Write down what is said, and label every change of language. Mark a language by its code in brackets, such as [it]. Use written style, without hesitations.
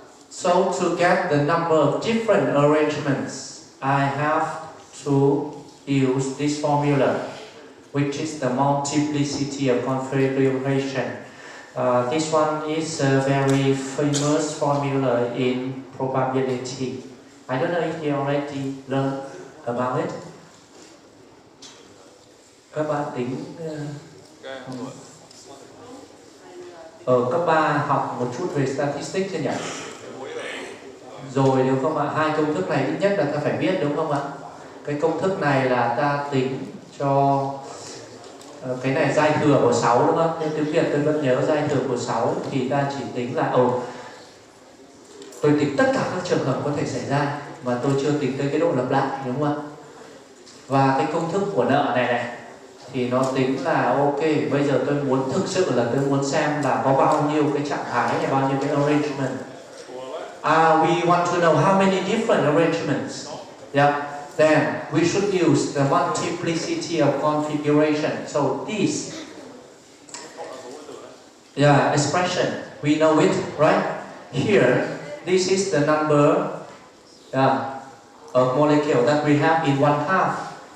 [en] So to get the number of different arrangements, I have to use this formula, which is the multiplicity of configuration. This one is a very famous formula in probability. I don't know if you already learned about it. [vi] Các bạn tính ở cấp 3 học một chút về statistics chưa nhỉ? Rồi đúng không ạ? 2 công thức này ít nhất là ta phải biết đúng không ạ? Cái công thức này là ta tính cho cái này giai thừa của 6 đúng không? Nên tiếng Việt tôi vẫn nhớ giai thừa của 6 thì ta chỉ tính là tôi tính tất cả các trường hợp có thể xảy ra mà tôi chưa tính tới cái độ lặp lại đúng không ạ? Và cái công thức của nợ này thì nó tính là ok, bây giờ tôi muốn thực sự là tôi muốn xem là có bao nhiêu cái trạng thái hay bao nhiêu cái arrangement. [en] We want to know how many different arrangements. Yeah. Then we should use the multiplicity of configuration. So this expression, we know it, right? Here, this is the number of molecule that we have in one half.